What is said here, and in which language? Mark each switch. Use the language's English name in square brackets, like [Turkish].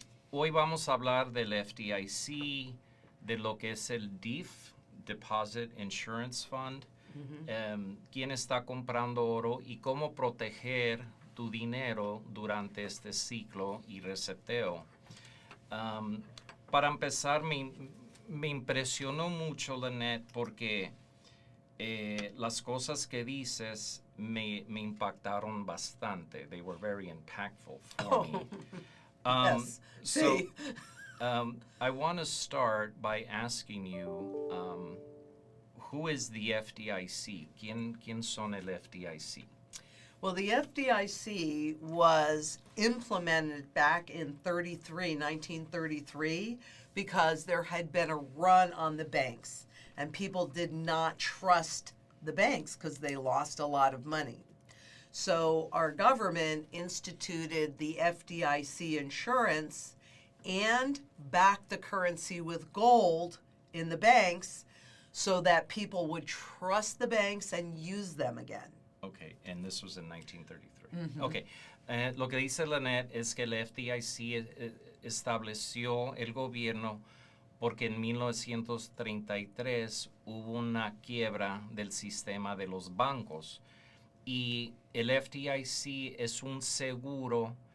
[Spanish] Hoy vamos a hablar del FDIC, de lo que es el DIF, Deposit Insurance Fund, quién está comprando oro y cómo proteger tu dinero durante este ciclo y reseteo. Para empezar, me impresionó mucho, Lynette, porque las cosas que dices me impactaron bastante. [English] They were very impactful for me. Yes. So, I want to start by asking you, who is the FDIC? ¿Quién son el FDIC? Well, the FDIC was implemented back in 1933, because there had been a run on the banks, and people did not trust the banks because they lost a lot of money. So our government instituted the FDIC insurance and backed the currency with gold in the banks so that people would trust the banks and use them again. Okay, and this was in 1933. [Spanish] Okay, lo que dice Lynette es que el FDIC estableció el gobierno porque en 1933 hubo una quiebra del sistema de los bancos, y el FDIC es un seguro